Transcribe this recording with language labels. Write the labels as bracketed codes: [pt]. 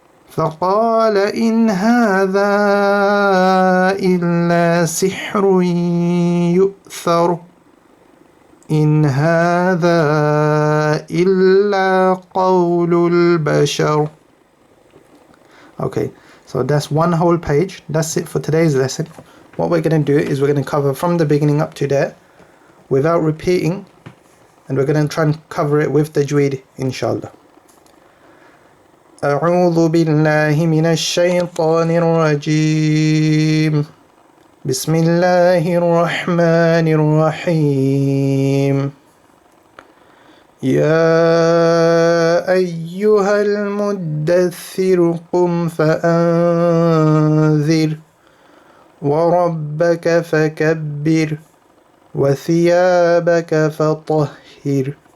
[ar] فقال إن هذا إلا سحر يؤثر إن هذا إلا قول البشر. [en] Okay, so that's one whole page. That's it for today's lesson. What we're going to do is we're going to cover from the beginning up to there without repeating, and we're going to try and cover it with tajweed, inshallah. [ar] أعوذ بالله من الشيطان الرجيم بسم الله الرحمن الرحيم يا أيها المدثر قم فأنذر وربك فكبر وثيابك فطهر